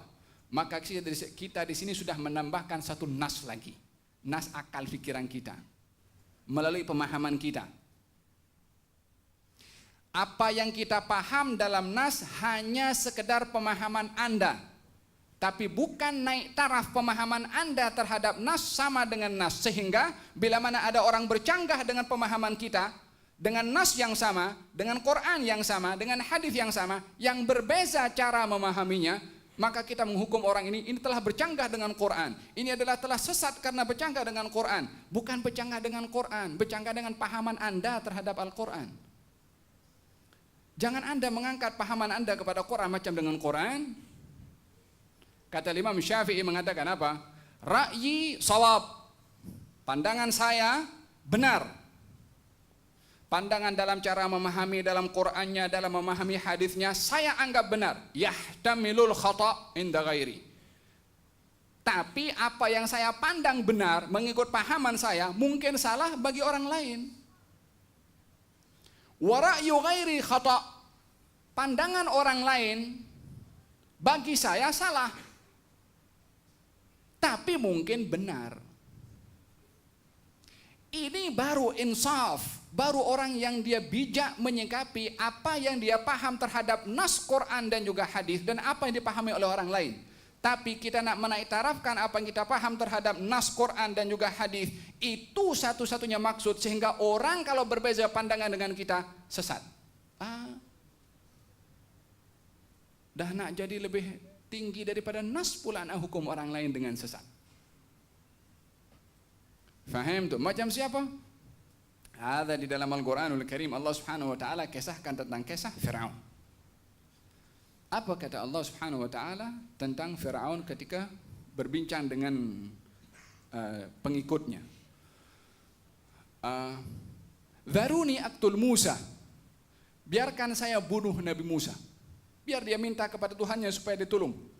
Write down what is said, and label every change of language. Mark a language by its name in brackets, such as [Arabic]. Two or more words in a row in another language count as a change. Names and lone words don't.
[Malay] Maka kita di sini sudah menambahkan satu nas lagi, nas akal pikiran kita melalui pemahaman kita. Apa yang kita paham dalam nas hanya sekedar pemahaman Anda, tapi bukan naik taraf pemahaman Anda terhadap nas sama dengan nas, sehingga bila mana ada orang bercanggah dengan pemahaman kita, dengan nas yang sama, dengan Quran yang sama, dengan hadis yang sama, yang berbeza cara memahaminya, maka kita menghukum orang ini telah bercanggah dengan Quran. Ini adalah telah sesat karena bercanggah dengan Quran. Bukan bercanggah dengan Quran, bercanggah dengan pahaman Anda terhadap Al-Quran. Jangan Anda mengangkat pahaman Anda kepada Quran macam dengan Quran. Kata Imam Syafi'i mengatakan apa? [Arabic] رأيي صواب. [Malay] Pandangan saya benar. Pandangan dalam cara memahami dalam Qur'annya, dalam memahami hadisnya, saya anggap benar. [Arabic] يحتمل الخطأ عند غيري. [Malay] Tapi apa yang saya pandang benar mengikut pahaman saya mungkin salah bagi orang lain. [Arabic] ورأي غيري خطأ'. [Malay] Pandangan orang lain bagi saya salah, tapi mungkin benar. Ini baru insaf, baru orang yang dia bijak menyikapi apa yang dia paham terhadap nas Quran dan juga hadis dan apa yang dipahami oleh orang lain. Tapi kita nak menaik tarafkan apa yang kita paham terhadap nas Quran dan juga hadis, itu satu-satunya maksud sehingga orang kalau berbeza pandangan dengan kita sesat. Dah nak jadi lebih tinggi daripada nas pula nak hukum orang lain dengan sesat. Faham tu? Macam siapa? Ada di dalam [Arabic] القرآن الكريم [Malay] Allah [Arabic] سبحانه وتعالى [Malay] kisahkan tentang kisah Firaun. Apa kata Allah [Arabic] سبحانه وتعالى [Malay] tentang Firaun ketika berbincang dengan pengikutnya? [Arabic] ذروني أقتل موسى. [Malay] Biarkan saya bunuh Nabi Musa. Biar dia minta kepada Tuhannya supaya ditolong.